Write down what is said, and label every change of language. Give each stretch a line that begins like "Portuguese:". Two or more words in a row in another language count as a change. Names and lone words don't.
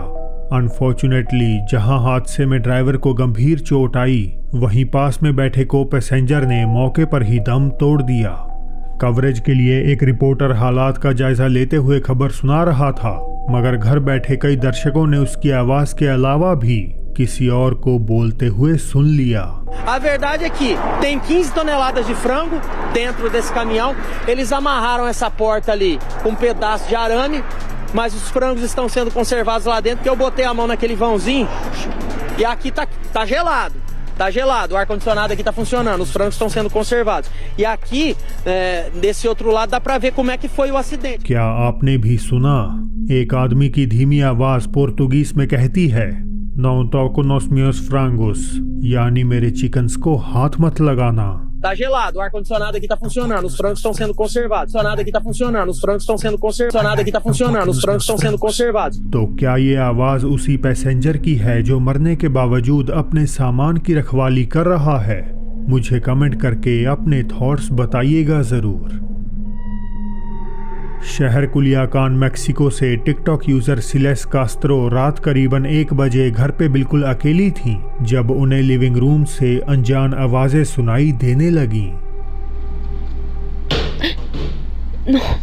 Hindi: अनफॉर्चुनेटली जहां हादसे में ड्राइवर को गंभीर चोट आई, वहीं पास में बैठे को पैसेंजर ने मौके पर ही दम तोड़ दिया। कवरेज के लिए एक रिपोर्टर हालात का जायजा लेते हुए खबर सुना रहा था, मगर घर बैठे कई दर्शकों ने उसकी आवाज के अलावा भी किसी और को बोलते हुए सुन लिया।
Portuguese: A verdade é que tem 15 toneladas de frango dentro desse caminhão. Eles amarraram essa porta ali com um pedaço de arame, mas os frangos estão sendo conservados lá dentro, porque eu botei a mão naquele vãozinho e aqui tá gelado. Tá gelado, o ar-condicionado aqui tá funcionando, os frangos estão sendo conservados. E aqui, desse outro lado, dá pra ver como é que foi o acidente.
Hindi: क्या आपने भी सुना? एक आदमी की धीमी आवाज पोर्तुगीज में कहती है,
Portuguese: "Não toco nos meus frangos",
Hindi: यानी मेरे चिकन्स को हाथ मत लगाना।
Portuguese: Tá gelado, o ar-condicionado aqui tá funcionando, os frangos estão sendo conservados. O ar-condicionado aqui tá funcionando, os frangos estão sendo conservados. O ar-condicionado aqui tá funcionando, os frangos estão sendo conservados.
Hindi: तो क्या ये आवाज उसी पैसेंजर की है जो मरने के बावजूद अपने सामान की रखवाली कर रहा है? मुझे कमेंट करके अपने थॉट्स बताइएगा जरूर। शहर कुलियाकान मेक्सिको से टिकटॉक यूजर सिलेस कास्त्रो रात करीबन 1 बजे घर पे बिल्कुल अकेली थी जब उन्हें
English: living room
Hindi: से अनजान आवाजें सुनाई देने लगीं।
Portuguese: No.